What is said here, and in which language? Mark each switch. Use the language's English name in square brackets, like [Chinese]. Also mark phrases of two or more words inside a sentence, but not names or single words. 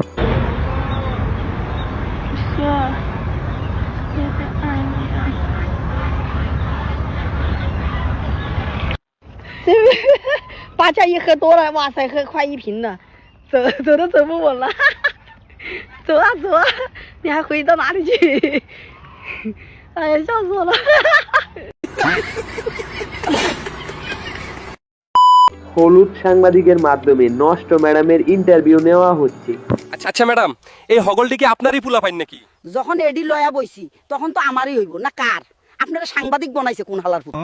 [Chinese] 八价一喝多了，哇塞，喝快一瓶呢，走都走不稳了，走啊走啊，你还回到哪里去？哎呀，笑死我了！ [Bangla] হলুদ সাংবাদিকের মাধ্যমে নষ্ট ম্যাডামের ইন্টারভিউ নেওয়া হচ্ছে। আচ্ছা ম্যাডাম, এই হগলটি কি আপনারই পোলা পাইন নাকি? যখন এডি লয়া বইছি তখন তো আমারই হইব না কার? আপনারা সাংবাদিক বানাইছে কোন হালার পুত?